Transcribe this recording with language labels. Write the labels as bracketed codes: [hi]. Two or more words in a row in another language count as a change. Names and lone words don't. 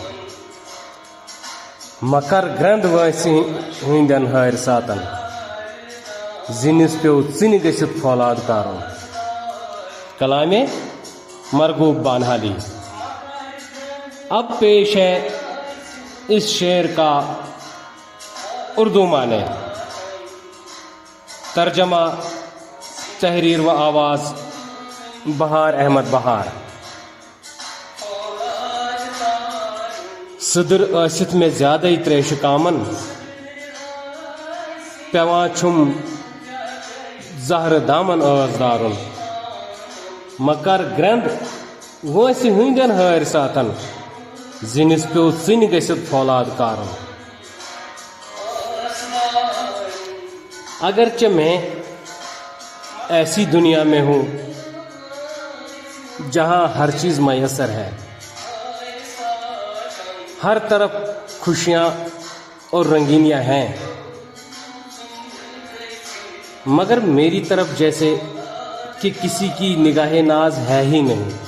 [ks] مکر گرند وٲنٛسہِ ہٕنٛدٮ۪ن ہارِ ساتن، زِنِس پیو ژِنہِ گٔژھِتھ فولاد کارُن. کلامِ مرغوب بانہالی. [ur] اب پیش ہے اس شعر کا اردو معنی. ترجمہ، تحریر و آواز بہار احمد بہار. [ks] صدر ٲسِتھ مےٚ زیادَے تریشہِ کامن، پیوان چھُم زہرٕ دامن ٲس دارُن. مکر گرند وٲنٛسہِ ہٕنٛدٮ۪ن ہارِ ساتن، زِنِس پیو ژِنہِ گٔژھِتھ فولاد کارُن. [ur] اگرچہ میں ایسی دنیا میں ہوں جہاں ہر چیز میسر ہے، ہر طرف خوشیاں اور رنگینیاں ہیں، مگر میری طرف جیسے کہ کسی کی نگاہ ناز ہے ہی نہیں.